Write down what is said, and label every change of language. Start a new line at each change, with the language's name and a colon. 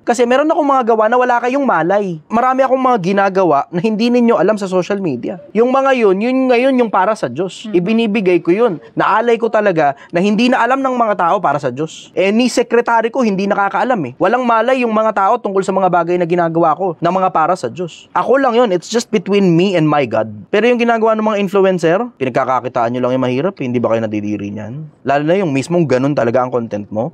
Filipino: Kasi meron akong mga gawa na wala kayong malay. Marami akong mga ginagawa na hindi ninyo alam sa social media. Yung mga yun ngayon yung para sa Diyos. Ibinibigay ko yun. Naalay ko talaga na hindi na alam ng mga tao para sa Diyos. Eh, ni sekretary ko hindi nakakaalam eh. Walang malay yung mga tao tungkol sa mga bagay na ginagawa ko na mga para sa Diyos. Ako lang yun.
English: It's just between me and my God.
Filipino: Pero yung ginagawa ng mga influencer, pinagkakakitaan nyo lang yung mahirap. Hindi ba kayo nadidiri niyan? Lalo na yung mismong ganun talaga ang content mo.